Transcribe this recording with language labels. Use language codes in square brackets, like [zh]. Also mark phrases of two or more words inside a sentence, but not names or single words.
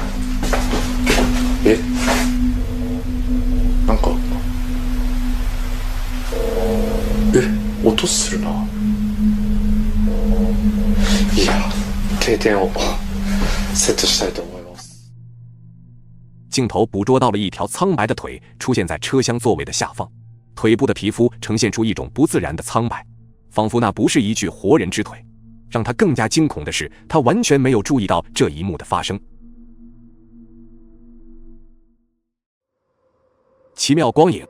[ja] なんか音するな。いや、定点をセットしたいと思います。 [zh] 镜头捕捉到了一条苍白的腿出现在车厢座位的下方，腿部的皮肤呈现出一种不自然的苍白，仿佛那不是一具活人之腿。让他更加惊恐的是，他完全没有注意到这一幕的发生。奇妙光影。